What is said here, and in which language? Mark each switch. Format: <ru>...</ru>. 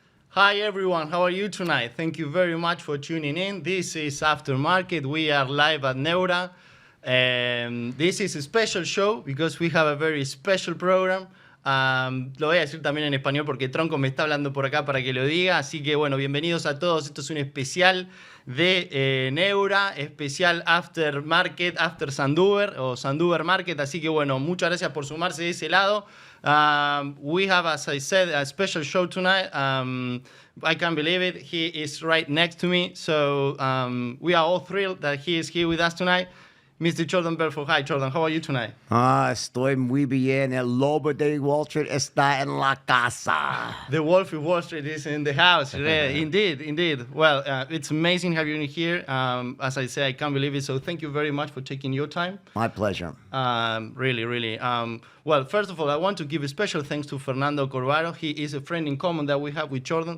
<en>Hi everyone, how are you tonight? Thank you very much for tuning in. This is Aftermarket. We are live at Neura. This is a special show because we have a very special program.</en> <es>Lo voy a decir también en español porque Tronco me está hablando por acá para que lo diga. Así que bueno, bienvenidos a todos. Esto es un especial de Neura, especial After Market, After Sanduber o Sanduber Market. Así que bueno, muchas gracias por sumarse de ese lado.</es> <en>We have, as I said, a special show tonight. I can't believe it. He is right next to me. So we are all thrilled that he is here with us tonight. Mr. Jordan Belfort. Hi, Jordan. How are you tonight?</en> <es>Estoy muy bien. El lobo de Wall Street está en la casa.</es> <en>The Wolf of Wall Street is in the house. Indeed. Well, it's amazing having you here. As I say, I can't believe it. So thank you very much for taking your time. My pleasure. Really. Well, first of all, I want to give a special thanks to Fernando Corvaro. He is a friend in common that we have with Jordan.</en>